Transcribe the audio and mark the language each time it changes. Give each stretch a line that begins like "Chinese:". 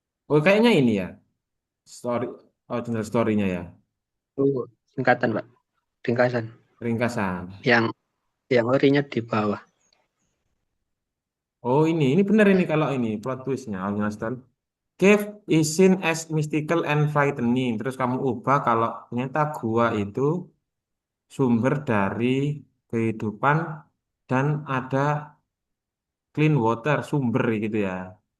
Indonesian: Oh kayaknya ini ya story original story-nya ya Itu singkatan, Pak. Ringkasan. ringkasan. Yang orinya di bawah. Oh ini benar ini kalau ini plot twist-nya original story.
English: Cave is seen as mystical and frightening.
Indonesian: Terus kamu ubah kalau ternyata gua itu sumber dari kehidupan dan ada
English: clean water,
Indonesian: sumber gitu ya.